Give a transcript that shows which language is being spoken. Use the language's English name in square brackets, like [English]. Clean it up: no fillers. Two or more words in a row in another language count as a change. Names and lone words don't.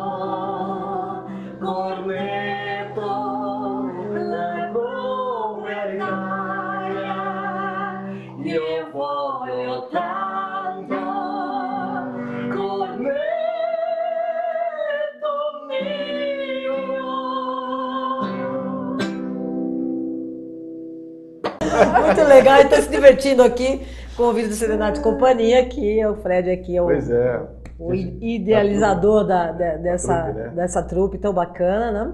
[Italian] cornetto, la Bulgaria, io voglio tanto, cornetto mio. [Portuguese] Muito legal, ele está se divertindo aqui com o vídeo do Serenata e Companhia, que é o Fred aqui, é o idealizador dessa trupe tão bacana, né?